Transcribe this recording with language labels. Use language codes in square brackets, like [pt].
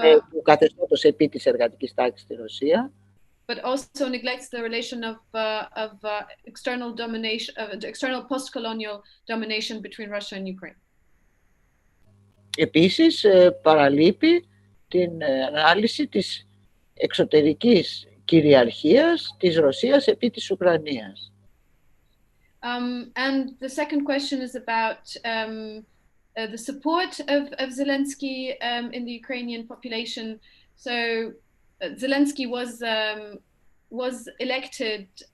[el] του καθεστώτος επί της εργατικής τάξης στη Ρωσία. [en] But also neglects the relation of external domination, external post-colonial domination between Russia and Ukraine. [el] Επίσης, παραλείπει την ανάλυση της εξωτερικής κυριαρχίας της Ρωσίας επί της Ουκρανίας. [en] And the second question is about the support of Zelensky in the Ukrainian population. So Zelensky was elected.